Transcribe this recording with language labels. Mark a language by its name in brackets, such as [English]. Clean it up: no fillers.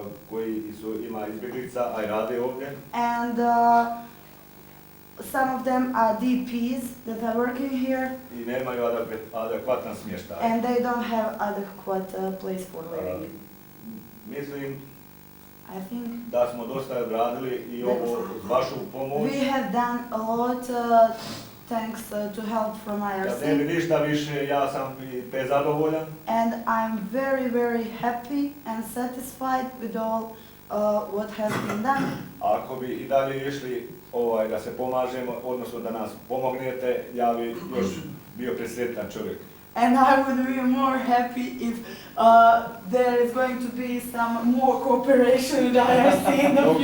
[Croatian] Koji ima izbjeglica, a i rade ovdje. [English] And some of them are DPs that are working here. [Croatian] I nemaju adekvatan smještaj. [English] And they don't have adequate place for living. [Croatian] Mislim [English] I think [Croatian] da smo dosta odradili i ovo uz vašu pomoć. [English] we have done a lot thanks to help from [Croatian] Kad ne bi [English] IRC. [Croatian] ništa više, ja sam i zadovoljan. [English] And I'm very, very happy and satisfied with all what has been done. [Croatian] Ako bi i dalje išli da se pomažemo, odnosno da nas pomognete, ja bi još bio presretan čovjek. [English] And I would be more happy if there is going to be some more cooperation with IRC in the